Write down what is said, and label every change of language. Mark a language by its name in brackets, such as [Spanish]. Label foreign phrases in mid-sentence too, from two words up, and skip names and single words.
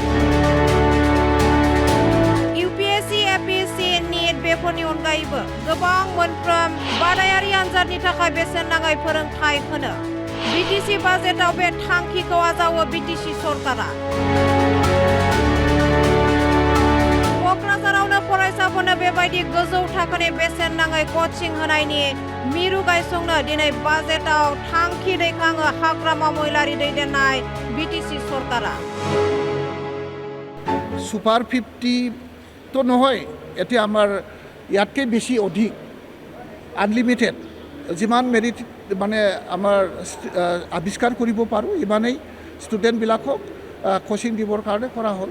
[Bodo] UPSC APSC नीट बेफोरनि अनगायैबो गोबां मोनफ्रोम बादायारि आनजादनि थाखाय बेसेन नाङै फोरोंथाय होनो BTC बाजेटआव बे थांखिखौ आजावो BTC सरकारा। क'क्राझारावनो फरायसाफोरनो बेबायदि गोजौ थाखोनि बेसेन नाङै कचिं होनायनि मिरु गायसंनो दिनै बाजेटआव थांखि दैखाङो हाग्रामा महिलारि दैदेननाय BTC सरकारा। [Assamese] সুপার 50 তো নহয়, এতিয়া আমাৰ ইয়াতকৈ বেছি অধিক আনলিমিটেড যিমান মেৰিট মানে আমাৰ আৱিষ্কাৰ কৰিব পাৰোঁ ইমানেই ষ্টুডেণ্টবিলাকক কোচিং দিবৰ কাৰণে কৰা হ'ল।